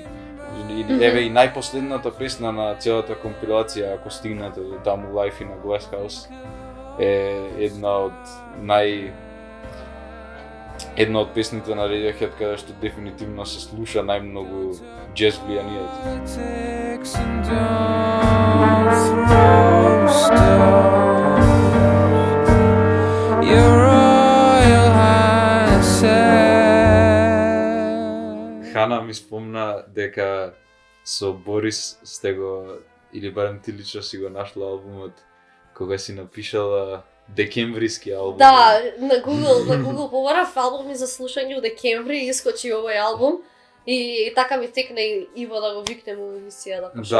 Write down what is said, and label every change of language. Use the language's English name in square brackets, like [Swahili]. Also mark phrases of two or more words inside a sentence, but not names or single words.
[Macedonian] И еве и најпоследната песна на целата компилација, ако стигнете до таму, Life in a Glass House, е една од песните на Radiohead каде што дефинитивно се слуша најмногу джез влијанието. [English] Politics and don't throw stones. Your Royal Highness. [Macedonian] Хана ми спомна дека со Борис сте го, или барем ти лично си го нашла албумот кога си напишала декемвриски албум. Да, на Google побарав албуми за слушање у декември и искочи овој албум. И така ми текна и Иво да го викнем у емисија да пуша